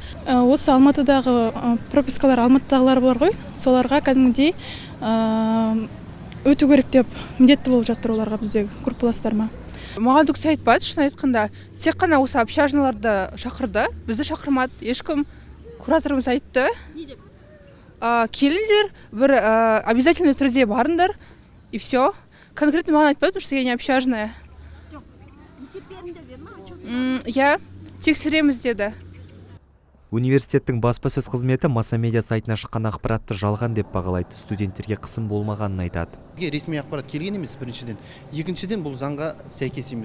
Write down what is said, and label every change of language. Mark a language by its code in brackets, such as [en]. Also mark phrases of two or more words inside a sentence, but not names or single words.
[kk] Осы Алматыдағы пропискалар, Алматыдағылар бар ғой, соларға кәдімгідей өту керек деп міндетті болып жатыр оларға біздегі группаластарыма. Маған түксе айтпады, шын айтқанда. Тек қана осы общажналарды шақырды, бізді шақырмады. Ешкім кураторымыз айтты. Не деп? Келіңдер, бір обязательно түрде барыңдар, [ru] и все. [kk] Конкретно маған айтпады, [ru] потому что я не общажная. [kk] Есеп беріңдер деді ма? Я тексереміз деді. Университеттің баспасөз қызметі масс-медиа сайтына шыққан ақпаратты жалған деп бағалайды, студенттерге қысым болмағанын айтады. Ресми ақпарат келген емес біріншіден. Екіншіден бұл заңға сәйкес емес.